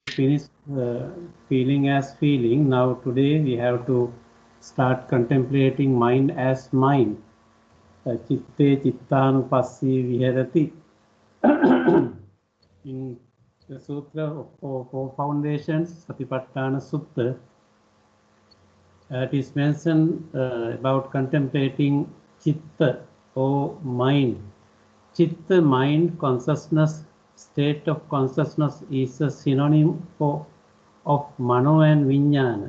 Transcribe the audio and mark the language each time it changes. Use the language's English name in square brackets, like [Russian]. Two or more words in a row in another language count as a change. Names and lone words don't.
[English] finished feeling as feeling. Now today we have to start contemplating mind as mind. [Pali] Chitte Chittanupassana viharati. [English] In the Sutra for Foundations, Satipatthana Sutta, it is mentioned about contemplating Chitta or mind. Chitta, mind, consciousness, state of consciousness is a synonym of Mano and Vijnana.